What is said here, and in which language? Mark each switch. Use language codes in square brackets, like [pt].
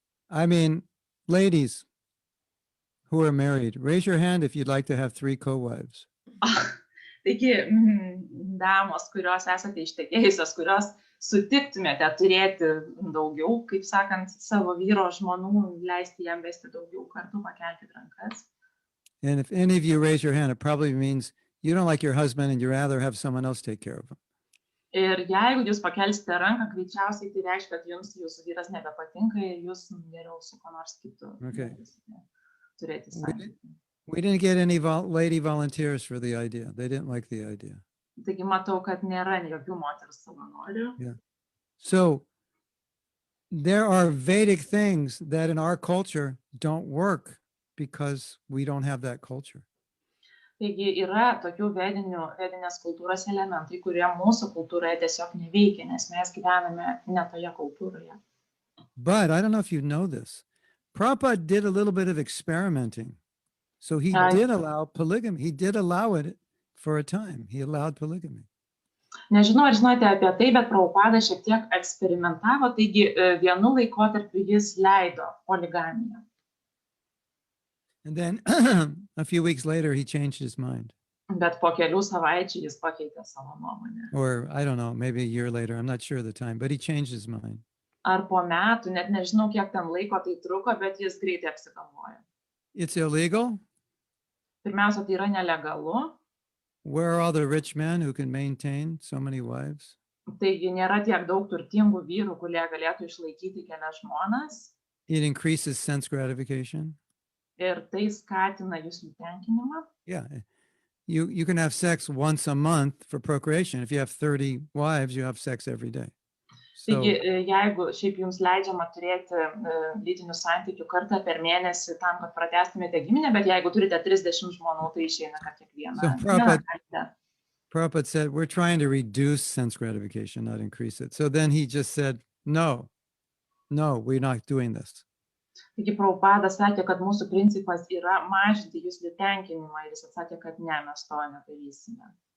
[en] I mean, ladies who are married, raise your hand if you'd like to have 3 co-wives. [lt] Taigi, damos, kurios esate ištekėjusios, kurios sutiktumėte turėti daugiau, kaip sakant, savo vyro žmonų, leisti jam vesti daugiau kartų, pakelkit rankas. [en] And if any of you raise your hand, it probably means you don't like your husband and you rather have someone else take care of him. [lt] Ir jeigu jūs pakelsite ranką, greičiausiai tai reiškia, kad jums jūsų vyras nebepatinka ir jūs geriau su kuo nors kitu turėti santykį. [en] We didn't get any lady volunteers for the idea. They didn't like the idea. [lt] Taigi matau, kad nėra jokių moterų savanorių. [en] Yeah. So there are Vedic things that in our culture don't work because we don't have that culture. [lt] Taigi yra tokių vedinės kultūros elementai, kurie mūsų kultūroje tiesiog neveikia, nes mes gyvename ne toje kultūroje. [en] But I don't know if you know this. Prabhupada did a little bit of experimenting. So he did allow polygamy. He did allow it for a time. He allowed polygamy. [lt] Nežinau, ar žinote apie tai, bet Prabhupada šiek tiek eksperimentavo, taigi vienu laikotarpiu jis leido poligamiją. [en] And then a few weeks later, he changed his mind. [lt] Bet po kelių savaičių jis pakeitė savo nuomonę. [en] Or I don't know, maybe a year later. I'm not sure of the time, but he changed his mind. [lt] Ar po metų, net nežinau, kiek ten laiko tai truko, bet jis greitai apsigalvojo. [en] It's illegal. [lt] Pirmiausia, tai yra nelegalu. [en] Where are all the rich men who can maintain so many wives? [lt] Taigi nėra tiek daug turtingų vyrų, kurie galėtų išlaikyti kelias žmonas. [en] It increases sense gratification. [lt] Ir tai skatina jūsų tenkinimą. [en] Yeah. you can have sex once a month for procreation. If you have 30 wives, you have sex every day. [lt] Taigi, [en] So [lt] jeigu šiaip jums leidžiama turėti lytinių santykių kartą per mėnesį tam, kad pratęstumėte giminę, bet jeigu turite 30 žmonų, tai išeina, kad kiekvieną kartą. [en] Prabhupada said, we're trying to reduce sense gratification, not increase it. So then he just said, no, we're not doing this. [lt] Taigi Prabhupada sakė, kad mūsų principas yra mažinti jūsų tenkinimą ir jis atsakė, kad ne, mes to nedarysime.